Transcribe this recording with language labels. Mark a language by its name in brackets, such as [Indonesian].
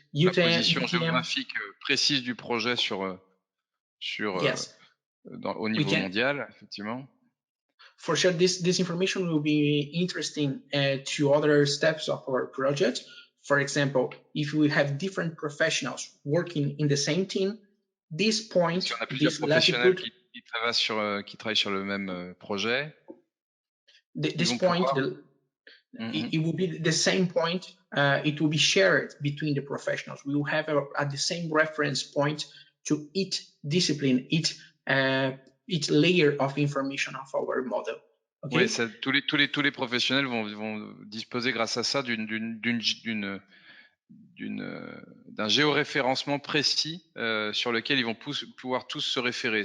[French] la position géographique précise du projet [English] yes. [French] Au niveau mondial, effectivement. [English] For sure, this information will be interesting to other steps of our project. For example, if we have different professionals working in the same team, this point, [French] si on a plusieurs professionnels qui travaillent sur le même projet, [English] this point, it will be the same point. It will be shared between the professionals. We will have the same reference point to each discipline, each each layer of information of our model. Okay. [French] Oui, ça, tous les professionnels vont disposer grâce à ça d'un géoréférencement précis sur lequel ils vont pouvoir tous se référer.